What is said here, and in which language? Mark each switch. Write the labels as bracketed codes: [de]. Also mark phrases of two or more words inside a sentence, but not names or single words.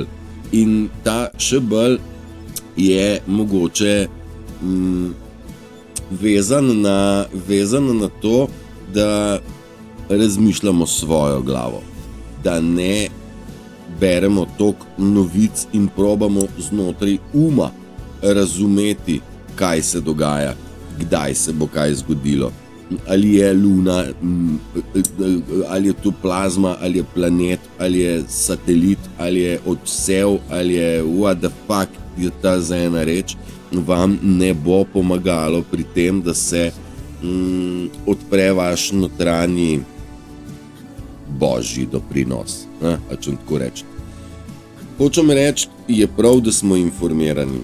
[sl] In ta še bolj je mogoče vezan na to, da razmišljamo svojo glavo, da ne beremo toliko novic in probamo znotraj uma razumeti, kaj se dogaja, kdaj se bo kaj zgodilo. Ali je luna, ali je to plazma, ali je planet, ali je satelit, ali je odsev, ali je [en] what the fuck [sl] je ta za ena reč, vam ne bo pomagalo pri tem, da se odpre vaš notranji božji doprinos. A če tako reči. Hočem reči, je prav, da smo informirani.